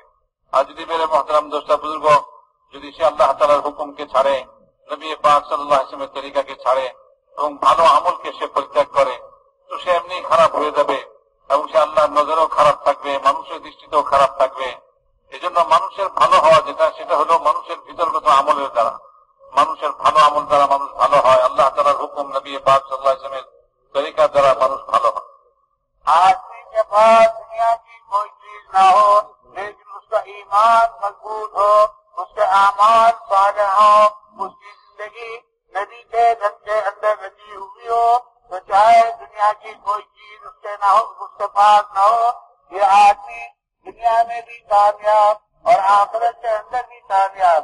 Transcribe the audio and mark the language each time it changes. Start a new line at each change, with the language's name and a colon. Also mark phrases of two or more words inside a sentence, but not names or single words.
Bangla: আর যদি
Urdu: میرے محترم دوست بزرگ,
Bangla: যদি সে আল্লাহ তাআলার হুকুমকে ছাড়ে, নবী পাক
Arabic: صلى الله عليه وسلم
Bangla: তরিকাকে ছাড়ে এবং ভালো আমলকে সে পরিত্যাগ করে তো সে এমনি খারাপ হয়ে যাবে এবং সে আল্লাহর নজরেও খারাপ থাকবে, মানুষের দৃষ্টিতেও খারাপ থাকবে. এজন্য মানুষের ভালো হওয়া যেটা, সেটা হলো মানুষের ভিতরগত আমলের দ্বারা, মানুষের ভালো আমল দ্বারা মানুষ ভালো হয়, আল্লাহ তাআলার হুকুম নবী পাক
Arabic: صلى الله عليه وسلم
Bangla: তরিকার দ্বারা মানুষ ভালো হয়.
Urdu: آدمی کے پاس دنیا کی کوئی چیز نہ ہو لیکن اس کا ایمان مضبوط ہو، اس کے اعمال صالح ہو، اس کی زندگی نبی کے دھن کے اندر رچی ہوئی ہو تو چاہے دنیا کی کوئی چیز اس کے نہ ہو، اس کے پاس نہ ہو، یہ آدمی دنیا میں بھی کامیاب اور آخرت کے اندر بھی کامیاب.